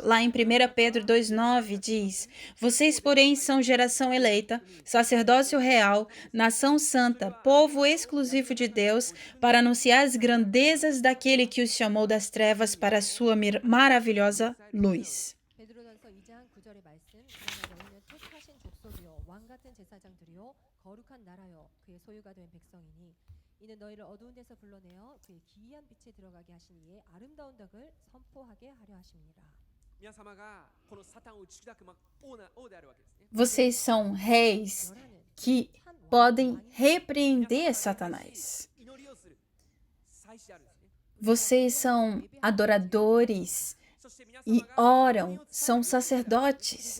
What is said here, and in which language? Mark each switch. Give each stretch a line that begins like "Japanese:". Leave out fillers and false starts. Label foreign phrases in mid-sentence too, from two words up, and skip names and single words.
Portuguese: Lá em 1 Pedro 2,9 diz: Vocês, porém, são geração eleita, sacerdócio real, nação santa, povo exclusivo de Deus, para anunciar as grandezas daquele que os chamou das trevas para a sua maravilhosa luz.
Korean: 거룩한 나라요 그의 소유가 된 백성이니 이는 너희를 어두운 데서 불러내어 그의 기이한 빛에 들어가게 하신 이의 아름다운 덕을 선포하게 하려 하심이니라.
Portuguese: Vocês são reis que podem repreender Satanás. Vocês são adoradores e oram, são sacerdotes.